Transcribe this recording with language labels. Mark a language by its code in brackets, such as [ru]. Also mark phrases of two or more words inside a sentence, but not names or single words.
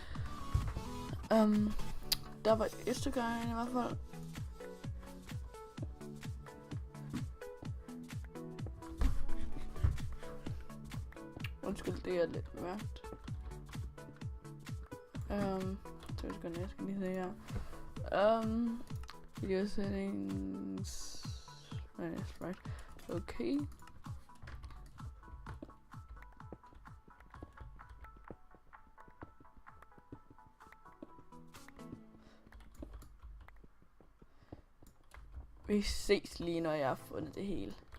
[da] Der var et stykke iron i hvert fald. Undskyld, det er lidt mørkt. Så jeg skal lige se her. [en] Video settings. Right. Okay. [da] Vi ses lige, når jeg har fundet det hele.